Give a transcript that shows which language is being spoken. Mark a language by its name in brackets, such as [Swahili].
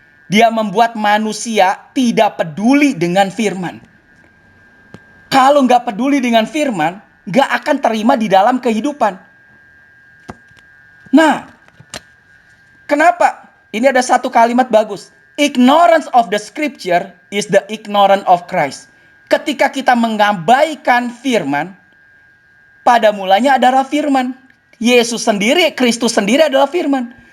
[Indonesian] Dia membuat manusia tidak peduli dengan firman. Kalau nggak peduli dengan firman, nggak akan terima di dalam kehidupan. Nah, kenapa? Ini ada satu kalimat bagus. [English] Ignorance of the scripture is the ignorance of Christ. [Indonesian] Ketika kita mengabaikan firman, pada mulanya adalah firman. Yesus sendiri, Kristus sendiri adalah firman.